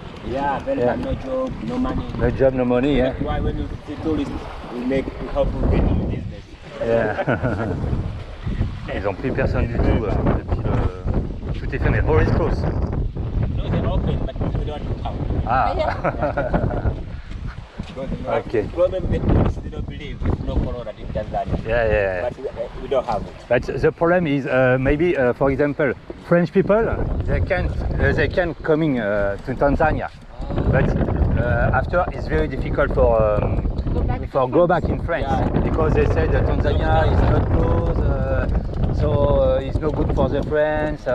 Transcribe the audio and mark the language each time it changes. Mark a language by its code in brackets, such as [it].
[en] Yeah, very Yeah. bad, no job, no money. No job, no money, yeah. That's why when you see tourists, we help you get in business. Yeah. [fr] Ils ont pris personne du tout depuis le... Tout est fermé. [en] All is closed. No, they're open, but we don't come. Ah. Okay. Problem the tourists they don't believe there's no corona in Tanzania. Yeah, yeah. But we don't have it. But the problem is maybe, for example, French people they can coming to Tanzania, but after it's very difficult for go back in France because they say that Tanzania is not closed, so it's no good for the French.